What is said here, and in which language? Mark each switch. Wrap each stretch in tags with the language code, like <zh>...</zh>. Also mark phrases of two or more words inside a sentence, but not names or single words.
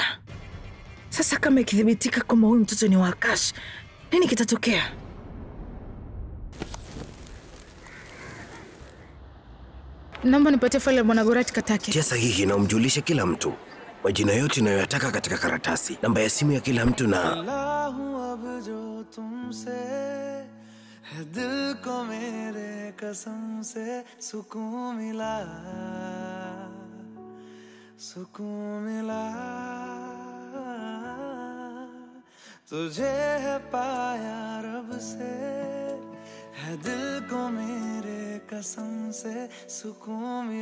<sw>Sasa kama ikithibitika kwamba huyu mtoto ni wa Akash, nini kitatokea? Naomba nipatie faili ya Bwana Gorat Katake. Tia sahihi na umjulishe kila mtu majina yote unayoyataka katika karatasi, namba ya simu ya kila mtu na</sw> <hi>दिल को मेरे कसम से सुकून मिला तुझे है पाया रब से है दिल को मेरे कसम से सुकून</hi>